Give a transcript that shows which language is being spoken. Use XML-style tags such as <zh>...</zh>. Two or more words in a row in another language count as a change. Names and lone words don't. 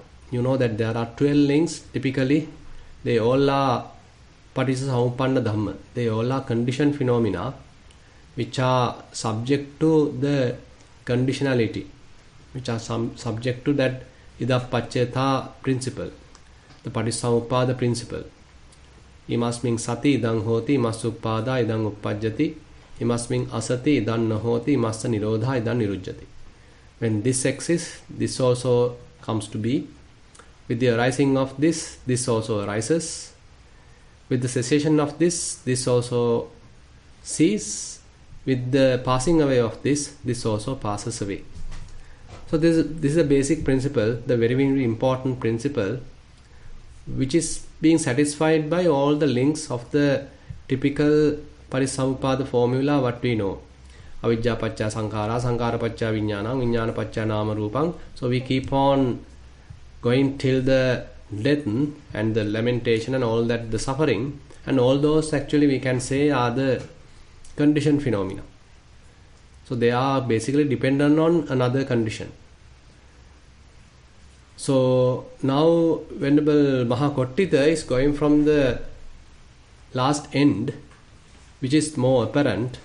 <en>You know that there are 12 links. Typically, they all are</en> <pi>Parisaupanna Dhamma.</pi> <en>They all are conditioned phenomena which are subject to the conditionality, which are subject to that Idappaccheta principle, the Parisaupada principle.</en> <pi>Imasming sati idang hoti imasuppada idang uppajjati imasming asati idang nahoti imassa nirodha idang nirujjati.</pi> <en>When this exists, this also comes to be. With the arising of this, this also arises. With the cessation of this, this also ceases. With the passing away of this, this also passes away. So this is a basic principle, the very, very important principle, which is being satisfied by all the links of the typical Parisaupada formula what we know.</en> <pi>Avijja pacca sankhara, sankhara pacca vijnana, vijnana pacca nama rupam.</pi> <en>So we keep on going till the death and the lamentation and all that, the suffering, and all those actually we can say are the conditioned phenomena. So they are basically dependent on another condition. So now Venerable Maha Kottitha is going from the last end, which is more apparent.</en>